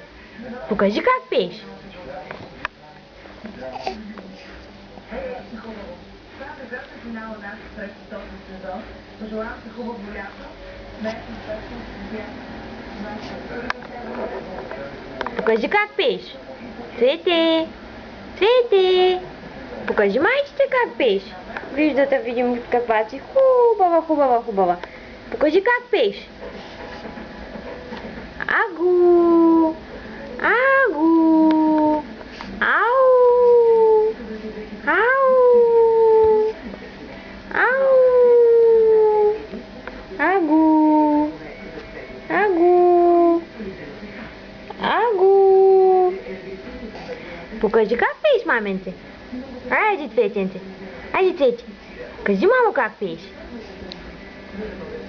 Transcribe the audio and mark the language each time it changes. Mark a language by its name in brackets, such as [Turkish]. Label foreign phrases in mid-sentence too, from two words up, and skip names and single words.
[Bulgarian] Покажи как пееш. Покажи как пееш. Цвете. Цвете. Покажи, майчице, как пееш. Виждате, видим каква си хубава. Покажи как пееш. Агу. Агу. Ау. Ау. Ау. Агу. Агу. Агу. Покажи как пееш, маменце. Айде, Цветенце. Айде, Цвети. Кажи, мамо, как пееш.